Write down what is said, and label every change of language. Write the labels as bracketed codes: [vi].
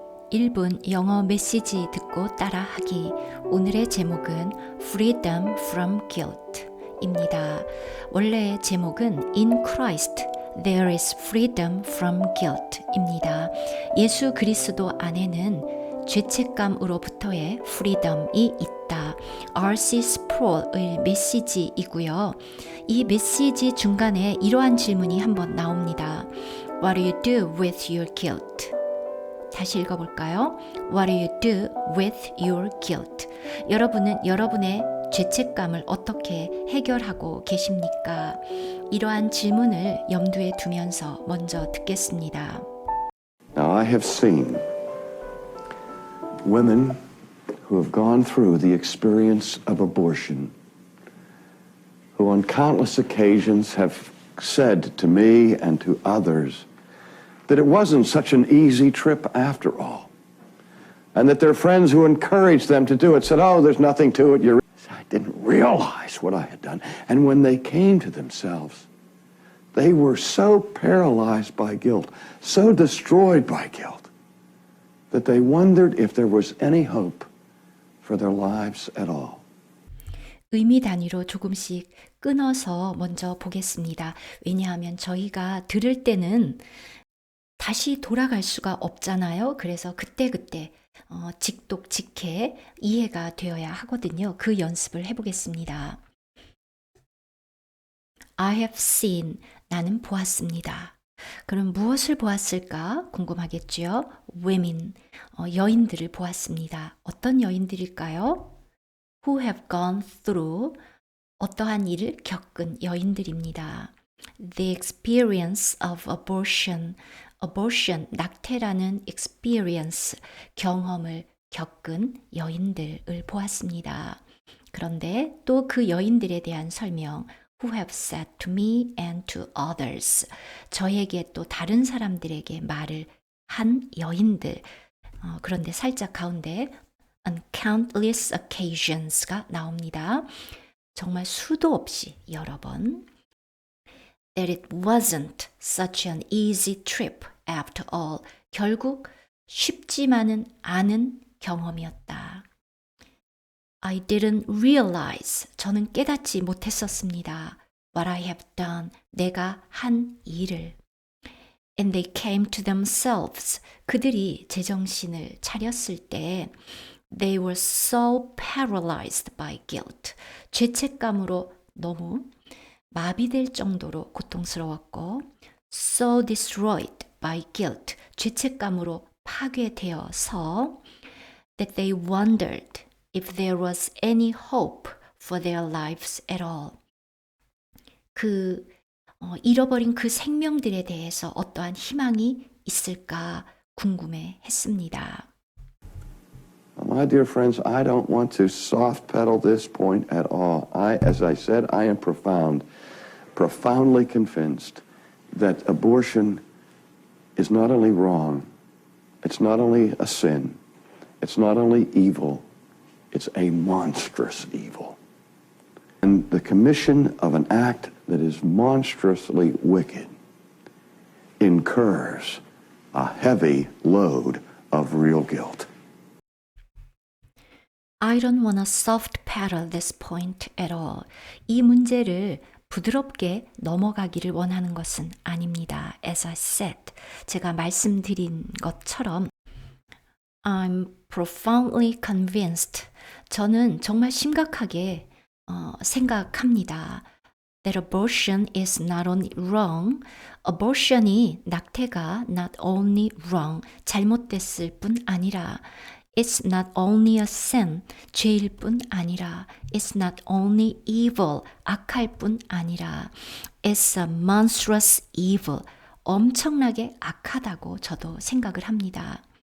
[ko] 1분 영어 메시지 듣고 따라하기. 오늘의 제목은 [en] Freedom from Guilt [ko] 입니다. 원래 제목은 [en] In Christ There is Freedom from Guilt [ko] 입니다. 예수 그리스도 안에는 죄책감으로부터의 freedom이 있다. R.C. 스프롤의 메시지이고요. 이 메시지 중간에 이러한 질문이 한번 나옵니다. [en] What do you do with your guilt? [ko] 다시 읽어볼까요? [en] What do you do with your guilt? [ko] 여러분은 여러분의 죄책감을 어떻게 해결하고 계십니까? 이러한 질문을 염두에 두면서 먼저 듣겠습니다. [en] Now I have seen women who have gone through the experience of abortion, who on countless occasions have said to me and to others that it wasn't such an easy trip after all, and that their friends who encouraged them to do it said, oh, there's nothing to it. I didn't realize what I had done. And when they came to themselves, they were so paralyzed by guilt, so destroyed by guilt, that they wondered if there was any hope for their lives at all. [ko] 의미 단위로 조금씩 끊어서 먼저 보겠습니다. 왜냐하면 저희가 들을 때는 다시 돌아갈 수가 없잖아요. 그래서 그때그때 직독직해 이해가 되어야 하거든요. 그 연습을 해보겠습니다. [en] I have seen, [ko] 나는 보았습니다. 그럼 무엇을 보았을까 궁금하겠죠? Women, 여인들을 보았습니다. 어떤 여인들일까요? [en] Who have gone through, [ko] 어떠한 일을 겪은 여인들입니다. [en] The experience of abortion, abortion, [ko] 낙태라는 [en] experience, [ko] 경험을 겪은 여인들을 보았습니다. 그런데 또 그 여인들에 대한 설명, [en] who have said to me and to others, [ko] 저에게 또 다른 사람들에게 말을 한 여인들, 그런데 살짝 가운데 [en] on countless occasions [ko] 가 나옵니다. 정말 수도 없이 여러 번. [en] That it wasn't such an easy trip after all. [ko] 결국 쉽지만은 않은 경험이었다. [en] I didn't realize, [ko] 저는 깨닫지 못했었습니다. [en] What I have done, [ko] 내가 한 일을. [en] And they came to themselves, [ko] 그들이 제정신을 차렸을 때 [en] They were so paralyzed by guilt, [ko] 죄책감으로 너무 마비될 정도로 고통스러웠고 [en] so destroyed by guilt, [ko] 죄책감으로 파괴되어서 [en] that they wondered if there was any hope for their lives at all. [ko] 잃어버린 그 생명들에 대해서 어떠한 희망이 있을까 궁금해 했습니다. [en] My dear friends, I don't want to soft pedal this point at all. As I said, I am profoundly convinced that abortion is not only wrong, it's not only a sin, it's not only evil, it's a monstrous evil. And the commission of an act that is monstrously wicked incurs a heavy load of real guilt. I don't want to soft pedal this point at all. [ko] 이 문제를 부드럽게 넘어가기를 원하는 것은 아닙니다. [en] As I said, [ko] 제가 말씀드린 것처럼 [en] I'm profoundly convinced. [ko] 저는 정말 심각하게 생각합니다. [en] That abortion is not only wrong. abortion이 [ko] 낙태가 [en] not only wrong, [ko] 잘못됐을 뿐 아니라 [en] It's not only a sin, [ko] 죄일 뿐 아니라 [en] It's not only evil, [ko] 악할 뿐 아니라 [en] It's a monstrous evil, [ko] 엄청나게 악하다고 저도 생각을 합니다.